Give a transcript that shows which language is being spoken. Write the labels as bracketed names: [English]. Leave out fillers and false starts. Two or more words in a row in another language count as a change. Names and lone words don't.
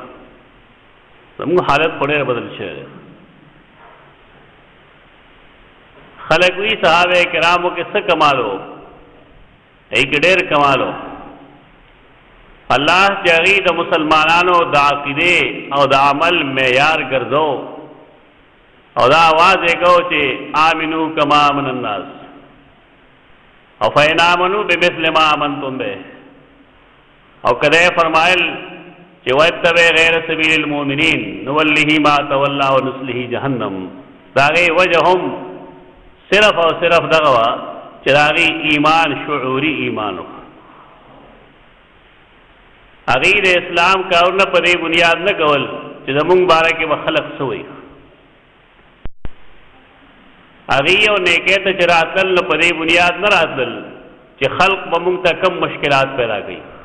[Pashto] زموږ حالت خو ډېر بدل شوی دی. خلک وایي صحابه کرامو کې څه کمال و، ای کې ډېر کمال و. الله چې هغې د مسلمانانو د عقیدې او د عمل معیار ګرځو، او دا آواز یې کو چې [Arabic] آمنو کما آمن الناس، [Pashto] او [Arabic] فإن آمنوا بمثل ما آمنتم به. [Pashto] او کله یې فرمایل چې [Arabic] واتبع غیر سبیل المؤمنین نوله ما تولى ونصله جهنم. [Pashto] د هغې وجه هم صرف او صرف دغه وه چې د هغې ایمان شعوري ایمان و. هغې د اسلام کارونه په دې بنیاد نه کول چې زمونږ باره کې به خلق څه وایي. هغې یو نیکۍ ته چې راتلل نو په دې بنیاد نه راتلل چې خلق به مونږ ته کم مشکلات پیدا کوي.